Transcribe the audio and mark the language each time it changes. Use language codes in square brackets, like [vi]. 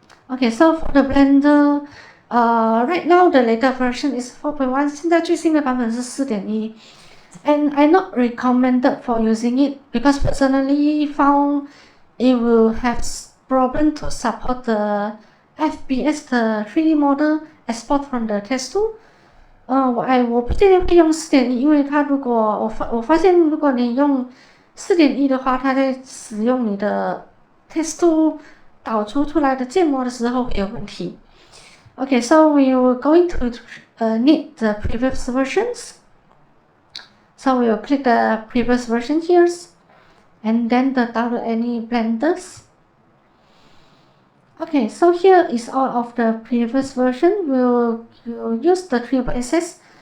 [en] Okay, so for the Blender, right now the latest version is 4.1. [zh] 现在最新的版本是 4.1. [en] And I not recommended for using it because personally found it will have problem to support the FPS, the 3D model export from the TexTool. [zh] 我不建议会用 4.1， 因为它如果我发现如果你用 4.1 的话，它在使用你的 TexTool 导出来的建模的时候会有问题。 [en] Okay, so we are going to need the previous versions. So we will click the previous version here, and then the download any blenders. Okay, so here is all of the previous version. We'll use the 3.6.